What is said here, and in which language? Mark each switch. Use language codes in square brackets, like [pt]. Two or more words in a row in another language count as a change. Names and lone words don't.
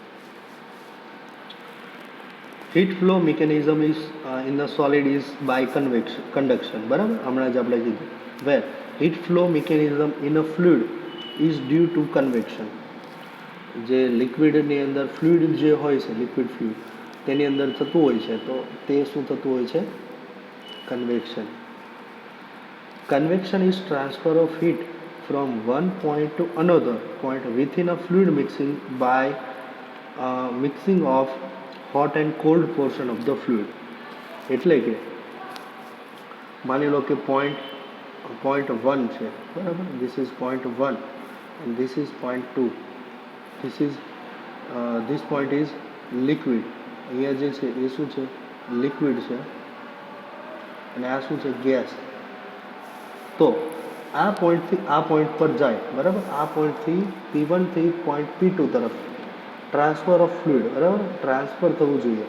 [en] Heat flow mechanism is in the solid is by conduction. [gu] બરાબર, હમણાં જ આપણે કીધું. [en] Where heat flow mechanism in a fluid is due to convection. [gu] જે લિક્વિડની અંદર ફ્લુઇડ જે હોય છે, [en] liquid fluid [gu] તેની અંદર થતું હોય છે તો તે શું થતું હોય છે, કન્વેક્શન. [en] Convection is transfer of heat from one point to another point within a fluid mixing by mixing of hot and cold portion of the fluid. [gu] એટલે કે માની લો કે point 1 છે, બરાબર, [en] this is point 1 and this is point 2. This point is liquid. [gu] અહીંયા જે છે એ શું છે, liquid છે, અને આ શું છે, ગેસ. તો આ પોઈન્ટથી આ પોઈન્ટ પર જાય, બરાબર, આ પોઈન્ટથી P1 થી પોઈન્ટ P2 તરફ [en] transfer of fluid, [gu] બરાબર, ટ્રાન્સફર થવું જોઈએ.